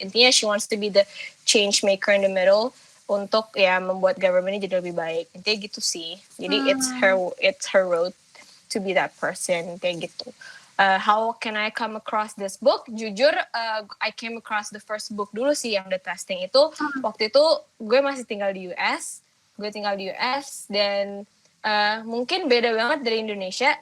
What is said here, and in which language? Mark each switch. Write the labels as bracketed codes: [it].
[id] Intinya [en] she wants to be the change maker in the middle [id] untuk ya membuat [en] government [id] ini jadi lebih baik. Intinya gitu sih. Jadi [en] it's her road to be that person, [id] kayak gitu. [en] How can I come across this book? [id] Jujur, [en] I came across the first book [id] dulu sih yang [en] The Testing itu. [id] Waktu itu gue masih tinggal di US. Dan mungkin beda banget dari Indonesia.